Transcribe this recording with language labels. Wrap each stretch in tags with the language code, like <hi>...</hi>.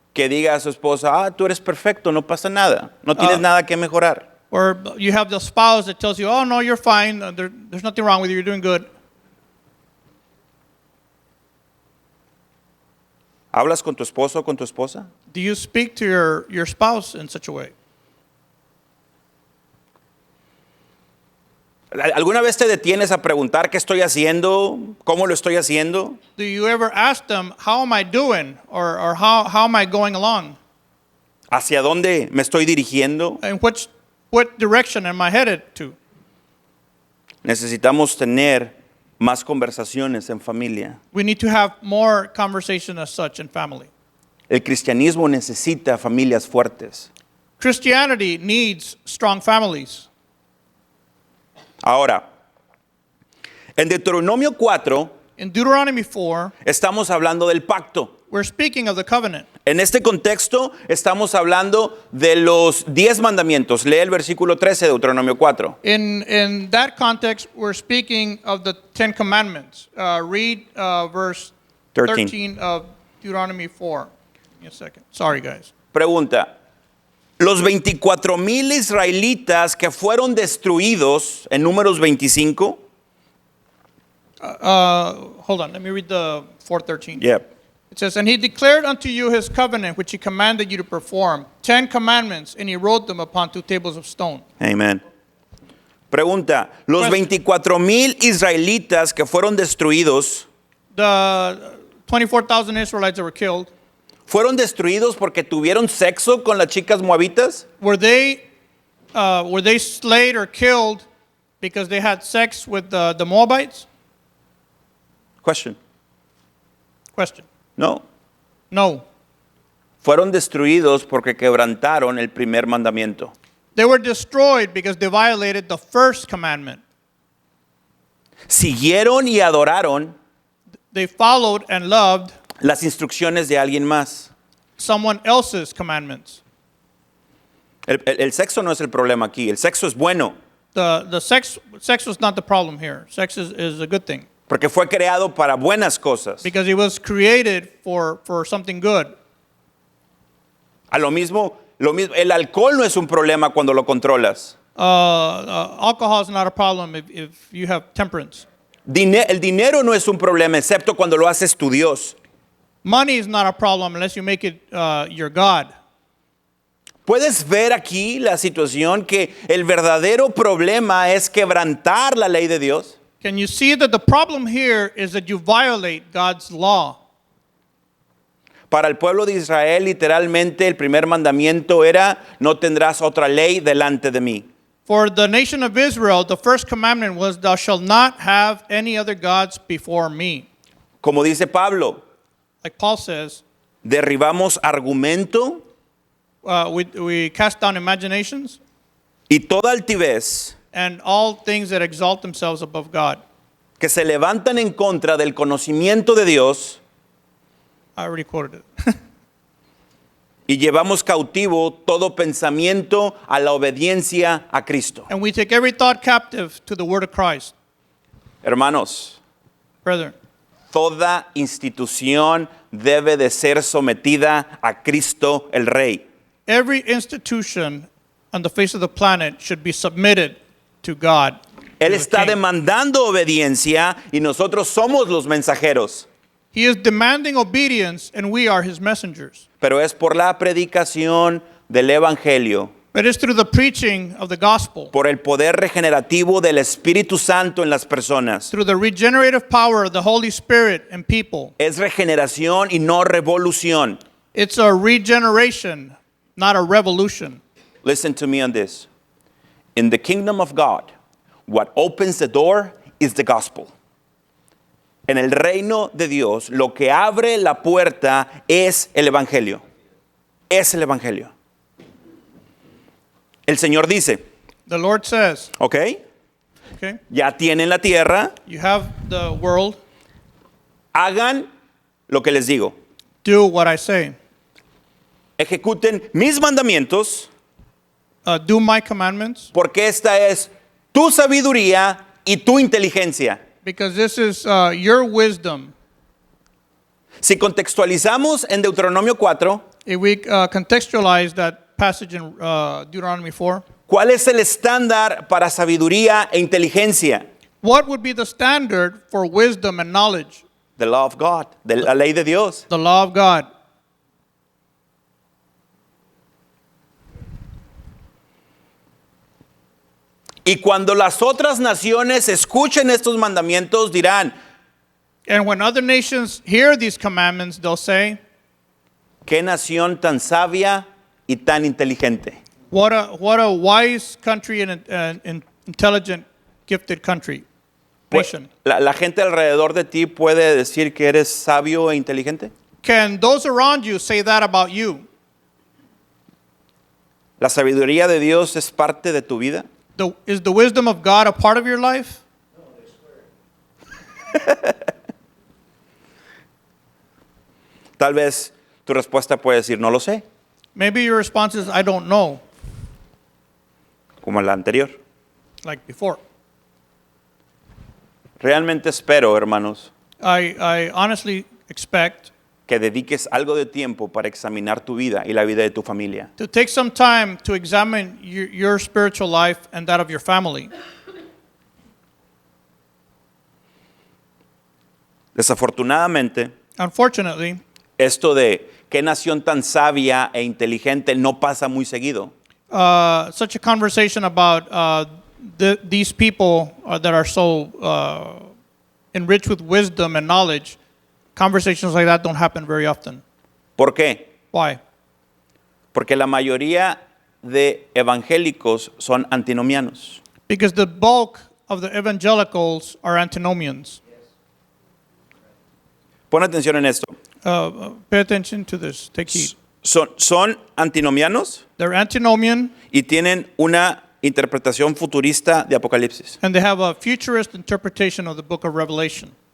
<es>Que diga a su esposa, tú eres perfecto, no pasa nada, no tienes nada que mejorar.</es> <en>Or you have the spouse that tells you, oh, no, you're fine. There's nothing wrong with you. You're doing good.</en> <es>¿Hablas con tu esposo o con tu esposa?</es> <en>Do you speak to your spouse in such a way?</en> <es>¿Alguna vez te detienes a preguntar qué estoy haciendo? ¿Cómo lo estoy haciendo?</es> <en>Do you ever ask them, how am I doing? Or how am I going along?</en> <es>¿Hacia dónde me estoy dirigiendo?</es> <en>And what direction am I headed to?</en> <es>Necesitamos tener más conversaciones en familia.</es> <en>We need to have more conversation as such in family.</en> <es>El cristianismo necesita familias fuertes.</es> <en>Christianity needs strong families.</en> <es>Ahora, en Deuteronomio 4</es> <en>In Deuteronomy 4,</en> <es>estamos hablando del pacto.</es> <en>we're speaking of the covenant.</en> <es>En este contexto estamos hablando de los 10 mandamientos. Lee el versículo 13 de Deuteronomio 4.</es> <en>In that context, we're speaking of the 10 commandments. Read verse 13 of Deuteronomy 4. Give me a second. Sorry, guys.</en> <es>Pregunta, los 24,000 israelitas que fueron destruidos en Números 25.</es> <en>Hold on, let me read the 4:13. Yep. It says, and he declared unto you his covenant, which he commanded you to perform, 10 commandments, and he wrote them upon 2 tables of stone. Amen.</en> <es>Pregunta, los 24,000 israelitas que fueron destruidos,</es> <en>The 24,000 Israelites that were killed,</en> <es>¿fueron destruidos porque tuvieron sexo con las chicas moabitas?</es> <en>were they slayed or killed because they had sex with the Moabites? Question. Question. No. No.</en> <es>Fueron destruidos porque quebrantaron el primer mandamiento.</es> <en>They were destroyed because they violated the first commandment.</en> <es>Siguieron y adoraron</es> <en>They followed and loved</en> <es>las instrucciones de alguien más.</es> <en>someone else's commandments.</en> <es>El sexo no es el problema aquí. El sexo es bueno</es> <en>The sex was not the problem here. Sex is a good thing</en> <es>porque fue creado para buenas cosas.</es> <en>because it was created for something good.</en> <es>A lo mismo, el alcohol no es un problema cuando lo controlas.</es> <en>Alcohol is not a problem if you have temperance.</en> <es>El dinero no es un problema excepto cuando lo haces tu Dios.</es> <en>Money is not a problem unless you make it your God.</en> <es>¿Puedes ver aquí la situación que el verdadero problema es quebrantar la ley de Dios?</es> <en>Can you see that the problem here is that you violate God's law?</en> <es>Para el pueblo de Israel, literalmente, el primer mandamiento era, no tendrás otra ley delante de mí.</es> <en>For the nation of Israel, the first commandment was, thou shalt not have any other gods before me.</en> <es>Como dice Pablo,</es> <en>Like Paul says,</en> <es>derribamos argumento</es> <en>we cast down imaginations</en> <es>y toda altivez</es> <en>and all things that exalt themselves above God.</en> <es>que se levantan en contra del conocimiento de Dios</es> <en>I already quoted it.</en> <es>y llevamos cautivo todo pensamiento a la obediencia a Cristo.</es> <en>And we take every thought captive to the word of Christ.</en> <es>Hermanos,</es> <en>Brethren,</en> <es>toda institución debe de ser sometida a Cristo el Rey.</es> <en>every institution on the face of the planet should be submitted to God.</en> <es>Él</es> <en>to the</en> <es>está</es> <en>King.</en> <es>demandando obediencia y nosotros somos los mensajeros.</es> <en>He is demanding obedience, and we are his messengers.</en> <es>Pero es por la predicación del Evangelio</es> <en>But it's through the preaching of the gospel,</en> <es>por el poder regenerativo del Espíritu Santo en las personas.</es> <en>through the regenerative power of the Holy Spirit in people.</en> <es>Es regeneración y no revolución.</es> <en>It's a regeneration, not a revolution. Listen to me on this. In the kingdom of God, what opens the door is the gospel.</en> <es>En el reino de Dios, lo que abre la puerta es el evangelio. Es el evangelio. El Señor dice,</es> <en>The Lord says,</en> <es>¿ok?</es> <en>okay,</en> <es>Ya tienen la tierra,</es> <en>you have the world,</en> <es>hagan lo que les digo.</es> <en>do what I say.</en> <es>Ejecuten mis mandamientos,</es> <en>Do my commandments,</en> <es>porque esta es tu sabiduría y tu inteligencia.</es> <en>because this is your wisdom.</en> <es>Si contextualizamos en Deuteronomio 4,</es> <en>If we contextualize that passage in Deuteronomy 4,</en> <es>¿cuál es el estándar para sabiduría e inteligencia?</es> <en>what would be the standard for wisdom and knowledge? The law of God,</en> <es>de la ley de Dios.</es> <en>The law of God.</en> <es>Y cuando las otras naciones escuchen estos mandamientos, dirán,</es> <en>And when other nations hear these commandments, they'll say,</en> <es>qué nación tan sabia y tan inteligente.</es> <en>what a wise country and an intelligent, gifted country,</en> <es>Pues,</es> <en>nation.</en> <es>¿La gente alrededor de ti puede decir que eres sabio e inteligente?</es> <en>Can those around you say that about you?</en> <es>¿La sabiduría de Dios es parte de tu vida?</es> <en>Is the wisdom of God a part of your life?</en> <es>Tal vez tu respuesta puede decir, no lo sé,</es> <en>Maybe your response is, I don't know,</en> <es>como la anterior.</es> <en>like before.</en> <es>Realmente espero, hermanos,</es> <en>I honestly expect</en> <es>que dediques algo de tiempo para examinar tu vida y la vida de tu familia.</es> <en>to take some time to examine your spiritual life and that of your family.</en> <es>Desafortunadamente,</es> <en>Unfortunately,</en> <es>esto de qué nación tan sabia e inteligente no pasa muy seguido.</es> <en>such a conversation about these people that are so enriched with wisdom and knowledge, conversations like that don't happen very often.</en> <es>¿Por qué?</es> <en>Why?</en> <es>Porque la mayoría de evangélicos son antinomianos.</es> <en>Because the bulk of the evangelicals are antinomians.</en> <es>Pon atención en esto.</es> <en>Pay attention to this. Take heed.</en> <es>Son antinomianos</es> <en>They're antinomian,</en> <es>y tienen una interpretación futurista de Apocalipsis.</es> <en>and they have a futurist interpretation of the book of Revelation.</en>